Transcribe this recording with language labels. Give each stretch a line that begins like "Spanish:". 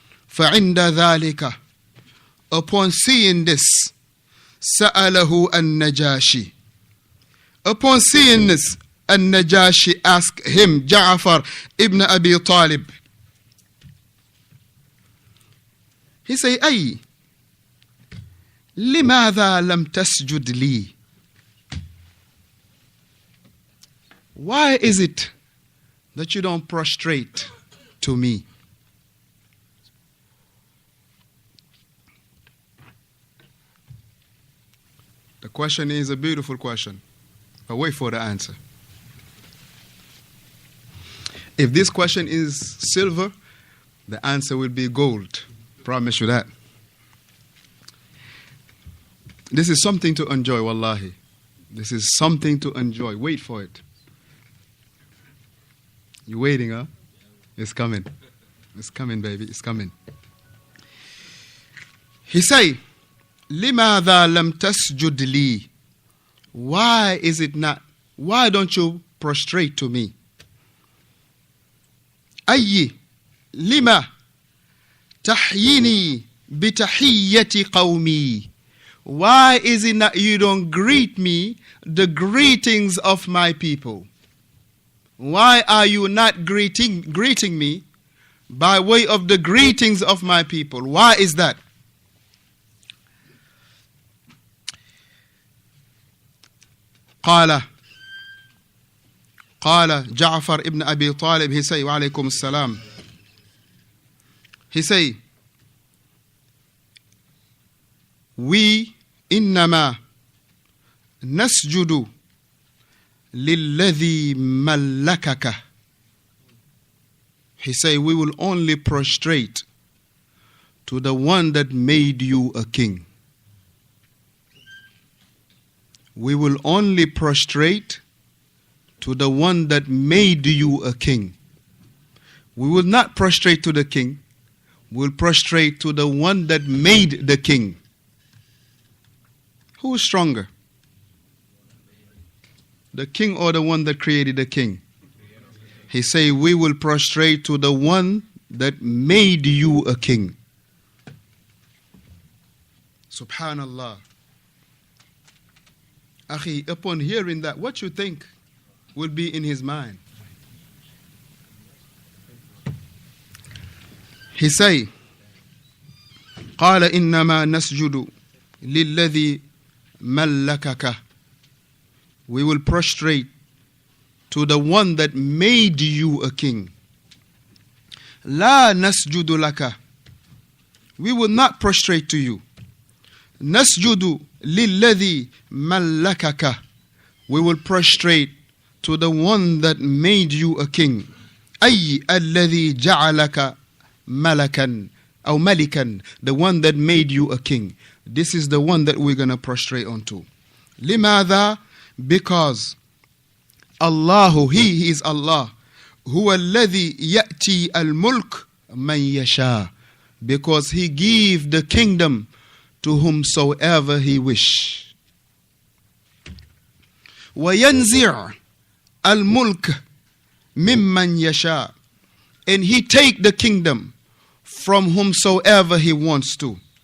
Arabic: فَعِنْدَ ذَلِكَ,
English: upon seeing this,
Arabic: سأله النجاشي.
English: Upon seeing this, النجاشي asked him, Ja'far ibn Abi Talib. He said,
Arabic: أي لماذا لم تسجد لي?
English: Why is it that you don't prostrate to me? The question is a beautiful question, but wait for the answer. If this question is silver, the answer will be gold. Promise you that. This is something to enjoy, wallahi. This is something to enjoy. Wait for it. You waiting, huh? It's coming. It's coming, baby. It's coming. He say,
Arabic: لماذا لم تسجد لي?
English: Why is it not? Why don't you prostrate to me?
Arabic: أي لما تحييني بتحية قومي?
English: Why is it not you don't greet me the greetings of my people? Why are you not greeting me by way of the greetings of my people? Why is that?
Arabic: قال جعفر ibn Abi Talib,
English: he say,
Arabic: وعليكم السلام.
English: He say, we
Arabic: إنما نسجد للذي ملكك.
English: He say, we will only prostrate to the one that made you a king. We will only prostrate to the one that made you a king. We will not prostrate to the king. We'll prostrate to the one that made the king. Who is stronger? The king or the one that created the king? He say, we will prostrate to the one that made you a king. Subhanallah. Akhi, upon hearing that, what you think will be in his mind? He say,
Arabic: قال إنما نسجد للذي ملكك.
English: We will prostrate to the one that made you a king.
Arabic: لا نسجد لك.
English: We will not prostrate to you.
Arabic: نسجد للذي ملكك.
English: We will prostrate to the one that made you a king.
Arabic: أي الذي جعلك ملكا أو ملكا.
English: The one that made you a king. This is the one that we're going to prostrate onto.
Arabic: لماذا?
English: Because Allah, He is Allah.
Arabic: هو الذي يأتي الملك من يشاء.
English: Because He give the kingdom to whomsoever He wish.
Arabic: وينزع الملك ممن يشاء.
English: And He take the kingdom from whomsoever He wants to.